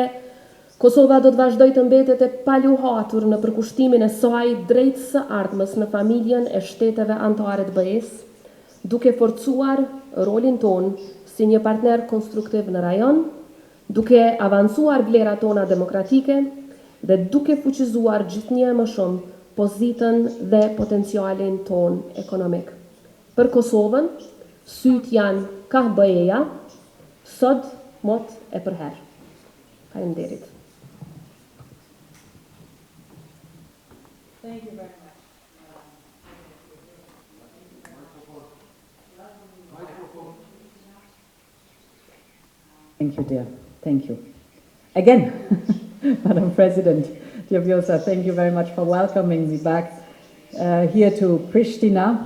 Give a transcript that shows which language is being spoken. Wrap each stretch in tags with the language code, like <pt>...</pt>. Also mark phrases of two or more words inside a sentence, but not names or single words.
<sq>Kosova do të vazhdoj të mbetet e paluhatur në përkushtimin e saj drejt së ardhmës në familjen e shteteve anëtare të BE-s, duke forcuar rolin ton si një partner konstruktiv në rajon, duke avancuar vlerat tona demokratike dhe duke fuqizuar gjithnjë më shumë pozitën dhe potencialin ton ekonomik. Për Kosovën, syt janë ka BE-ja, sot mot e përherë. Faleminderit.</sq> <en>Thank you very much. Thank you, dear. Thank you. Again, Madam President Ursula, thank you very much for welcoming me back here to Pristina.</en>